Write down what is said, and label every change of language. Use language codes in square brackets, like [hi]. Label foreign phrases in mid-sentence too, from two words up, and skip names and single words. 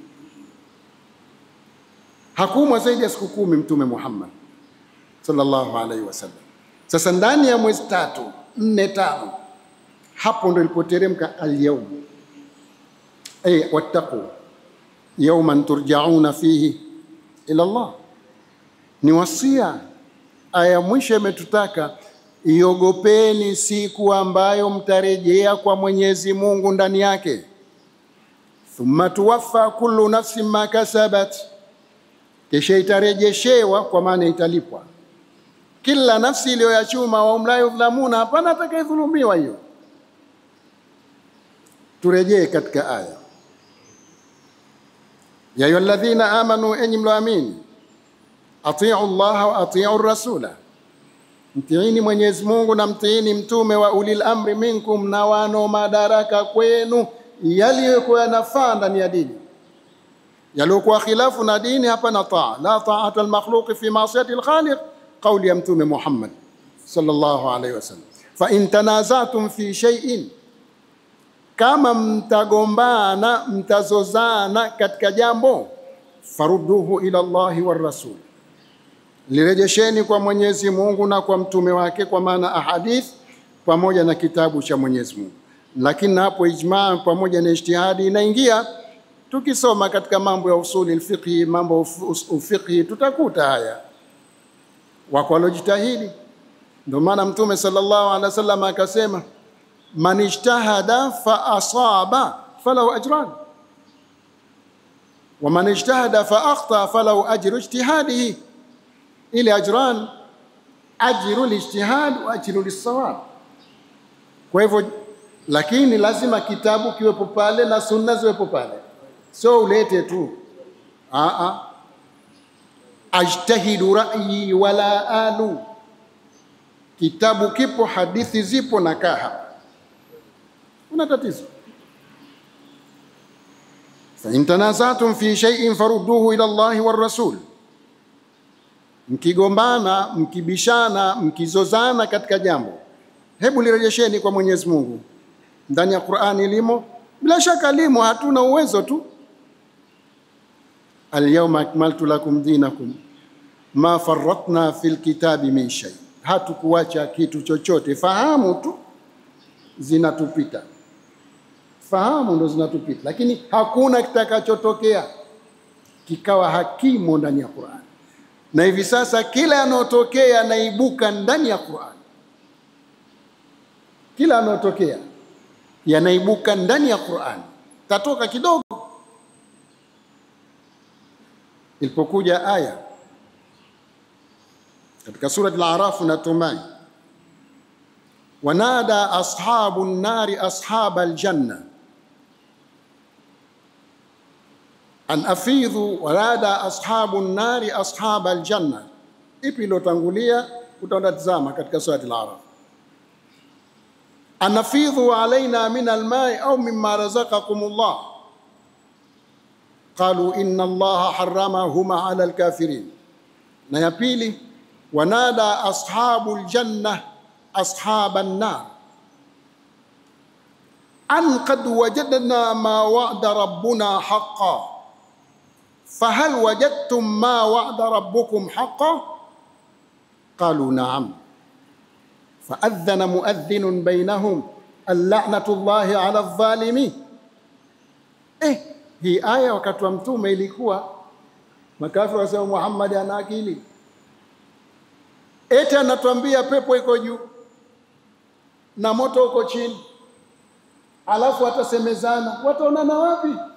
[sw] Hakuumwa zaidi ya siku 10 Mtume Muhammad [ar] صلى الله عليه وسلم. [sw] Sasa ndani ya mwezi 3, 4, 5 hapo ndo ilipoteremka [ar] اليوم واتقوا يوما ترجعون فيه إلى الله. [sw] Ni wasia. Aya mwisho imetutaka iogopeni siku ambayo mtarejea kwa Mwenyezi Mungu ndani yake. [ar] ثم توفى كل نفس ما كسبت, [sw] kisha itarejeshewa, kwa maana italipwa kila nafsi iliyoyachuma. [ar] ولا يظلمون, [sw] hapana atakayedhulumiwa. Hiyo turejee katika aya, [ar] يا أيها الذين آمنوا, [sw] enyi mloamini, [ar] أطيعوا الله وأطيعوا الرسول, [sw] mtiini Mwenyezi Mungu na mtiini mtume, [ar] وأولي الأمر منكم, [sw] na wano madaraka kwenu, yaliyokuwa yanafaa ndani ya dini. Yaliokuwa khilafu na dini, hapana taa. [ar] لا طاعة لمخلوق في معصية الخالق, [sw] kauli ya Mtume Muhammad [ar] صلى الله عليه وسلم. فإن تنازعتم في شيء, [sw] kama mtagombana mtazozana katika jambo, [ar] فردوه إلى الله والرسول, [sw] lirejesheni kwa Mwenyezi Mungu na kwa mtume wake, kwa maana ahadith pamoja na kitabu cha Mwenyezi Mungu. Lakini hapo ijmaa pamoja na ijtihadi inaingia. Tukisoma katika mambo ya [ar] أصول الفقه, [sw] mambo ufiqhi, tutakuta haya wako walojitahidi. Ndio maana Mtume [ar] صلى الله عليه وسلم [sw] akasema, [ar] من اجتهد فأصاب فله أجران ومن اجتهد فأخطأ فله أجر اجتهاده. Ile أجران أجر الاجتهاد وأجر الصواب. [sw] Kwa hivyo, lakini lazima kitabu kiwepo pale na sunna ziwepo pale, so ulete tu [ar] أجتهد رأيي ولا آلو. [sw] Kitabu kipo, hadithi zipo, na kaha una tatizo. [ar] فإن تنازعتم في شيء فردوه إلى الله والرسول, [sw] mkigombana, mkibishana, mkizozana katika jambo, hebu lirejesheni kwa Mwenyezi Mungu. Ndani ya Qur'ani limo, bila shaka limo, hatuna uwezo tu. [ar] اليوم أكملت لكم دينكم ما فرطنا في الكتاب من شيء, [sw] hatukuacha kitu chochote. Fahamu tu zinatupita, fahamu ndo zinatupita, lakini hakuna kitakachotokea kikawa hakimu ndani ya Qur'an. Na hivi sasa kila yanotokea yanaibuka ndani ya Qur'an, kila yanotokea yanaibuka ndani ya Qur'an. Tatoka kidogo, ilipokuja aya katika sura al-A'raf, natumai, [ar] ونادى أصحاب النار أصحاب الجنة أن أفيضوا ونادى أصحاب النار أصحاب الجنة. [sw] Ipi ilotangulia? Utaona katika sura al-A'raf, [ar] أن أفيضوا علينا من الماء أو مما رزقكم الله قالوا إن الله حرمهما على الكافرين. [sw] Na ya pili, [ar] ونادى أصحاب الجنة أصحاب النار أن قد وجدنا ما وعدنا ربنا حقا فهل وجدتم ما وعد ربكم حقا قالوا نعم فأذن مؤذن بينهم أن لعنة الله على الظالمين. [sw] Hii aya wakati wa Mtume ilikuwa makafiri wasema Muhammad ana akili, eti anatuambia pepo iko juu na moto uko chini, alafu watasemezana, wataonana wapi?